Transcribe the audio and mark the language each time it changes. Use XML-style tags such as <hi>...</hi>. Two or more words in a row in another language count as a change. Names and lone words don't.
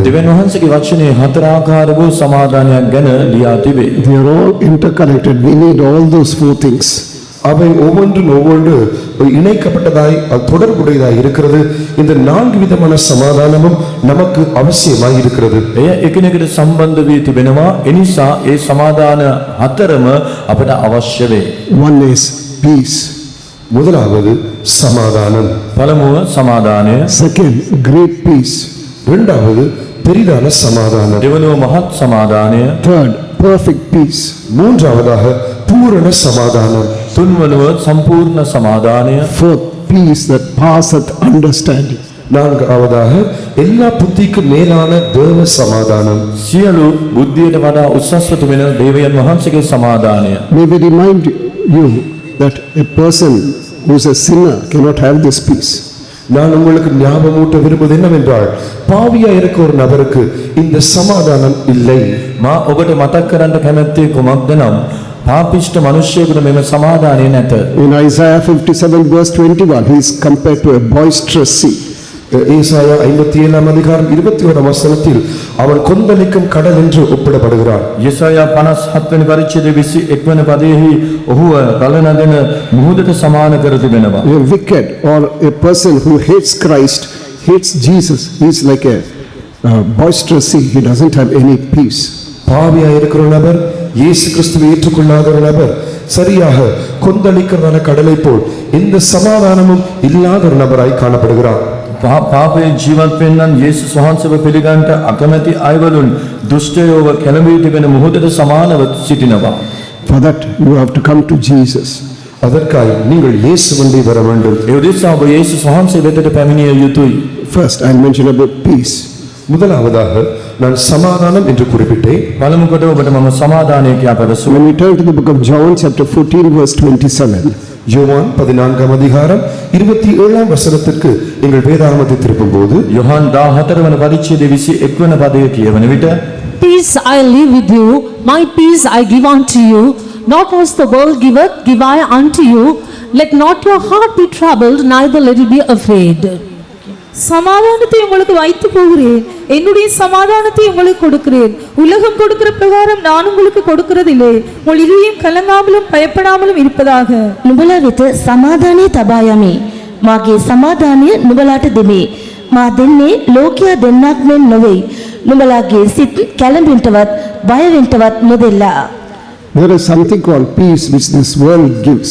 <si>දෙවියන් වහන්සේගේ වචනේ 4 ආකාර වූ සමාදානයක් ගැන ලියා තිබේ.</si> <en>They are all interconnected. We need all those 4 things.</en> <ta>அவை ஒவ்வொன்று இணைக்கப்பட்டதாய் தொடர்புடையதாய் இருக்கிறது. இந்த 4 விதமான சமாதானமும் நமக்கு அவசியமாய் இருக்கிறது.</ta> <si>එය එකිනෙකට සම්බන්ධ වී තිබෙනවා. එනිසා ඒ සමාදාන හතරම අපට අවශ්‍ය වේ.</si> <en>One is peace.</en> <ta>முதலாவது சமாதானம்.</ta> <si>පළමුව සමාදානය,</si> <en>Second, great peace.</en> <ta>இரண்டாவது பெரிதான சமாதானம்.</ta> <si>දෙවනුව මහත් සමාදානය,</si> <en>Third, perfect peace.</en> <ta>மூன்றாவதாக பூரண சமாதானம்.</ta> <si>තුන්වනුව සම්පූර්ණ සමාදානය,</si> <en>Fourth, peace that passeth understanding.</en> <ta>நான்காவதாக எல்லா புத்திக்கும் மேலான தேவ சமாதானம்.</ta> <si>සියලු බුද්ධියට වඩා උසස්ව තිබෙන දෙවියන් වහන්සේගේ සමාදානය.</si> <en>May we remind you that a person who is a sinner cannot have this peace.</en> <ta>நான் உங்களுக்கு ஞாபகமூட்ட விரும்புவது என்னவென்றால் பாவியா இருக்க ஒரு நபருக்கு இந்த சமாதானம் இல்லை.</ta> <si>මා ඔබට මතක් කරන්න කැමැත්තේ කුමක්ද නම් පාපිෂ්ඨ මනුෂ්‍යයෙකුට මෙම සමාදානය නැත.</si> <en>In Isaiah 57 verse 21, he is compared to a boisterous sea.</en> <ta>ஏசாயா 57 அதிகாரம் 21 வசனத்தில் அவன் கொந்தளிக்கும் கடல் என்று ஒப்பிடப்படுகிறான்.</ta> <si>යෙසායා 57 වෙනි පරිච්ඡේදයේ 21 වෙනි පදයේහි ඔහුව ගලනගෙන මුහුදට සමාන කර තිබෙනවා.</si> <en>A wicked or a person who hates Christ, hates Jesus, he is like a boisterous sea. He doesn't have any peace.</en> <ta>பாவியா இருக்கிற நபர், இயேசு கிறிஸ்துவை ஏற்றுக்கொள்ளாத ஒரு நபர், சரியாக கொந்தளிக்கிறதான கடலை போல் எந்த சமாதானமும் இல்லாத ஒரு நபராய் காணப்படுகிறார்.</ta> <si>පාපයේ ජීවත් වෙන්නන් යේසුස් වහන්සේව පිළිගන්නට අකමැති අයවලුන් දුෂ්ටයෝව කැළඹී තිබෙන මුහුදට සමානව සිටිනවා.</si> <en>For that you have to come to Jesus.</en> <ta>அதற்காக நீங்கள் இயேசுவண்டை வர வேண்டும்.</ta> <si>ඒ උදෙසා ඔබ යේසුස් වහන්සේ වෙතට පැමිණිය යුතුයි.</si> <en>First I will mention about peace.</en> <ta>முதலாவதாக நான் சமாதானம் என்று குறிப்பிட்டேன்.</ta> <si>පළමු කොට ඔබට මම සමාදානය කියා පැවසුවා.</si> <en>When we turn to the book of John chapter 14 verse 27,</en> <ta>யோவான் 14 அதிகாரம் 27 வசனத்திற்கு எங்கள் வேதாகமத்தை திருப்பும்போது</ta> <si>යොහන් 14 වන පරිච්ඡේදයේ 21 වන පදය කියවන විට</si> <en>Peace I leave with you, my peace I give unto you, not as the world giveth, give I unto you. Let not your heart be troubled, neither let it be afraid.</en> <ta>சமாதானத்தை உங்களுக்கு வைத்து போகிறேன், என்னுடைய சமாதானத்தை உங்களுக்கு கொடுக்கிறேன். உலகம் கொடுக்கிற பிரகாரம் நான் உங்களுக்கு கொடுக்கிறதில்லை. உங்கள் இதயம் கலங்காமலும் பயப்படாமலும் இருப்பதாக.</ta> <si>නුඹලා වෙත සමාදානය තබා යමි. මාගේ සමාදානය නුඹලාට දෙමි. මා දෙන්නේ ලෝකයා දෙන්නක් මෙන් නොවේ. නුඹලාගේ සිත් කැළඹෙන්නටවත් බය වෙන්නටවත් නොදෙල්ලා.</si> <en>There is something called peace which this world gives.</en>